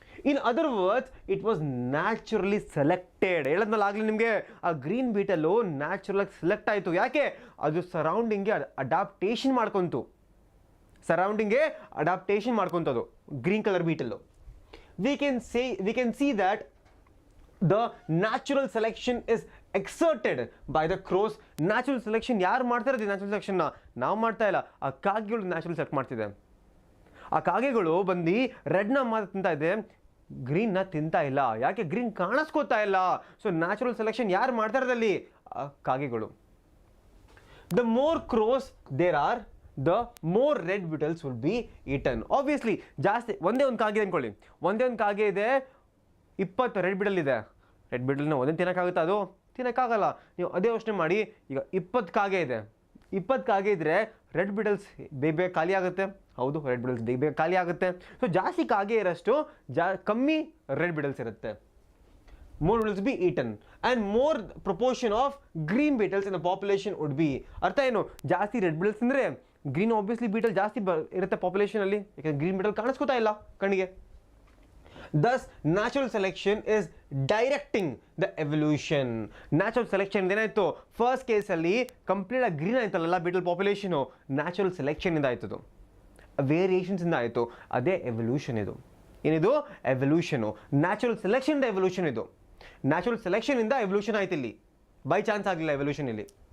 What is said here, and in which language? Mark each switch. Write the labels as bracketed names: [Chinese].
[English] In other words it was naturally selected. [Kannada] ಹೇಳದ್ಮೇಲೆ ಆಗಲಿ ನಿಮಗೆ, ಆ ಗ್ರೀನ್ ಬೀಟಲ್ಲೂ ನ್ಯಾಚುರಲ್ ಆಗಿ ಸೆಲೆಕ್ಟ್ ಆಯಿತು. ಯಾಕೆ, ಅದು ಸರೌಂಡಿಂಗ್ಗೆ adaptation ಮಾಡ್ಕೊಂತು, ಸರೌಂಡಿಂಗ್ಗೆ adaptation ಮಾಡ್ಕೊತದು green colour beetle. [English] We can see that the natural selection is exerted by the crows. [Kannada] Natural selection ಯಾರು ಮಾಡ್ತಾ ಇರೋದು? ನ್ಯಾಚುರಲ್ ಸೆಲೆಕ್ಷನ್ನ ನಾವು ಮಾಡ್ತಾ ಇಲ್ಲ, ಆ ಕಾಗೆಗಳು ನ್ಯಾಚುರಲ್ ಸೆಲೆಕ್ಟ್ ಮಾಡ್ತಿದೆ. ಆ ಕಾಗೆಗಳು ಬಂದು ರೆಡ್ನ ಮಾತ್ರ ತಿಂತಾ ಇದೆ, ಗ್ರೀನ್ನ ತಿಂತಾ ಇಲ್ಲ. ಯಾಕೆ, ಗ್ರೀನ್ ಕಾಣಿಸ್ಕೋತಾ ಇಲ್ಲ. ಸೊ ನ್ಯಾಚುರಲ್ ಸೆಲೆಕ್ಷನ್ ಯಾರು ಮಾಡ್ತಾ ಇರೋದಲ್ಲಿ? ಕಾಗೆಗಳು. [English] The more crows there are, the more red beetles will be eaten. [Kannada] Obviously ಜಾಸ್ತಿ, ಒಂದೇ ಒಂದು ಕಾಗೆ ಅಂದ್ಕೊಳ್ಳಿ, ಒಂದೇ ಒಂದು ಕಾಗೆ ಇದೆ, 20 ರೆಡ್ ಬಿಡಲ್ ಇದೆ. ರೆಡ್ ಬಿಡಲ್ನ ಒಂದೇ ತಿನ್ನೋಕ್ಕಾಗುತ್ತೆ? ಅದು ತಿನ್ನೋಕ್ಕಾಗಲ್ಲ. ನೀವು ಅದೇ ಯೋಚನೆ ಮಾಡಿ, ಈಗ 20 ಕಾಗೆ ಇದೆ, 20 ಕಾಗೆ ಇದ್ದರೆ ರೆಡ್ ಬಿಡಲ್ಸ್ ಬೇಗ ಖಾಲಿ ಆಗುತ್ತೆ. ಹೌದು, ರೆಡ್ ಬಿಡಲ್ಸ್ ಬೇಗ ಖಾಲಿ ಆಗುತ್ತೆ. ಸೊ ಜಾಸ್ತಿ ಕಾಗೆ ಇರೋಷ್ಟು ಕಮ್ಮಿ ರೆಡ್ ಬಿಡಲ್ಸ್ ಇರುತ್ತೆ. [English] More beetles be eaten and more proportion of green beetles in the population would be. [Kannada] ಅರ್ಥ ಏನು, ಜಾಸ್ತಿ ರೆಡ್ ಬಿಡಲ್ಸ್ ಅಂದರೆ ಗ್ರೀನ್ ಆಬ್ವಿಯಸ್ಲಿ ಬೀಟಲ್ ಜಾಸ್ತಿ ಇರುತ್ತೆ ಪಾಪ್ಯುಲೇಷನಲ್ಲಿ, ಯಾಕಂದರೆ ಗ್ರೀನ್ ಬೀಟಲ್ ಕಾಣಿಸ್ಕೋತಾ ಇಲ್ಲ ಕಣ್ಣಿಗೆ. [English] Thus, natural selection is directing the evolution. [Kannada] Natural selection ಏನಾಯಿತು, ಫಸ್ಟ್ ಕೇಸಲ್ಲಿ ಕಂಪ್ಲೀಟ್ ಆಗಿ ಗ್ರೀನ್ ಆಯ್ತಲ್ಲ ಬೀಟಲ್ ಪಾಪ್ಯುಲೇಷನು, ನ್ಯಾಚುರಲ್ ಸೆಲೆಕ್ಷನ್ ಇಂದ ಆಯ್ತದು, ವೇರಿಯೇಷನ್ಸ್ ಇಂದ ಆಯಿತು. ಅದೇ ಎವಲ್ಯೂಷನ್ ಇದು. ಏನಿದು? ಎವಲ್ಯೂಷನು. ನ್ಯಾಚುರಲ್ ಸೆಲೆಕ್ಷನ್ ಇಂದ ಎವಲ್ಯೂಷನ್ ಇದು. ನ್ಯಾಚುರಲ್ ಸೆಲೆಕ್ಷನ್ ಇಂದ ಎವಲ್ಯೂಷನ್ ಆಯ್ತು ಇಲ್ಲಿ, ಬೈ ಚಾನ್ಸ್ ಆಗಲಿಲ್ಲ ಎವಲ್ಯೂಷನ್ ಇಲ್ಲಿ.